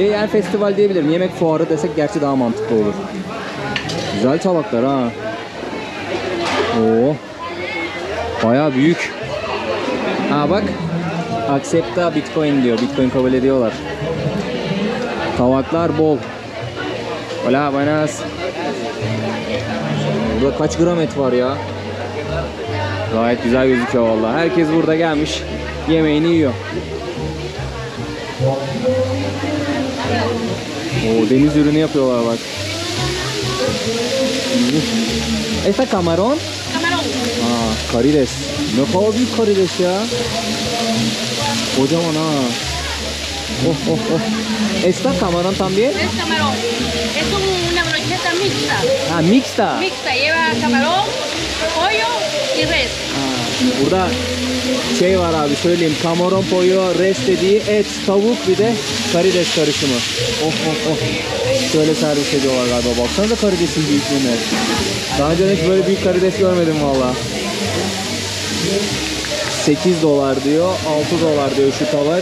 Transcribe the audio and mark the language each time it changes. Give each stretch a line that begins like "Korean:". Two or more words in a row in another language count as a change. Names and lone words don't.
Turkish: Yani festival diyebilirim. Yemek fuarı desek gerçi daha mantıklı olur. Güzel tabaklar ha. Oo. Bayağı büyük. Ha bak. Accepta Bitcoin diyor. Bitcoin kabul ediyorlar. Tabaklar bol.
Spanish: Hola, buenas.
Turkish: Burada kaç gram et var ya? Gayet güzel gözüküyor vallahi. Herkes burada gelmiş, yemeğini yiyor. Oo, deniz ürünü yapıyorlar bak.
Spanish: Esta camarón? Camarón.
Turkish: Aa, karides. Ne kadar büyük karides ya. Kocaman ha. Oh oh oh.
Spanish: Esta camarón también? Es camarón. Es una brocheta mixta. Ha, mixta. Mixta, lleva camarón, pollo y res.
Turkish: Burada şey var abi, söyleyeyim. Kamaron, pollo, res dediği et, tavuk, bir de karides karışımı. Oh oh oh. Şöyle servis ediyorlar galiba. Baksanıza karidesin büyüklüğüne. Daha önce hiç böyle büyük karides görmedim valla. 8 dolar diyor, 6 dolar diyor şu tabak.